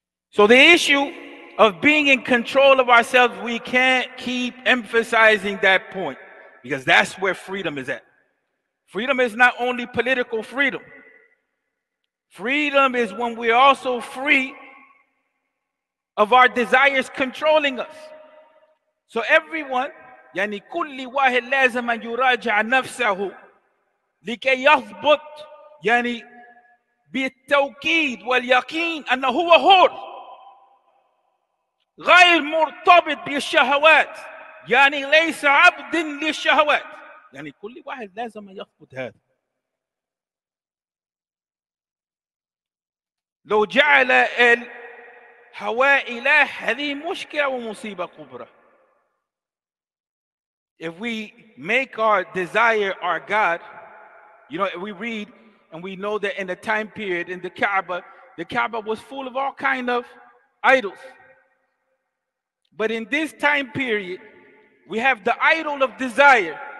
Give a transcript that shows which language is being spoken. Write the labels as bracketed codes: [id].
[en] So the issue of being in control of ourselves, we can't keep emphasizing that point, because that's where freedom is at. Freedom is not only political freedom. Freedom is when we're also free of our desires controlling us. So everyone, [ar] يعني كل واحد لازم أن يراجع نفسه لكي يضبط يعني بالتوكيد واليقين أنه هو حر غير مرتبط بالشهوات، يعني ليس عبد للشهوات. يعني كل واحد لازم يضبط هذا. لو جعل الهواء إله هذه مشكلة ومصيبة كبرى. [en] If we make our desire our God, you know, we read and we know that in the time period in the Kaaba was full of all kind of idols. But in this time period, we have the idol of desire.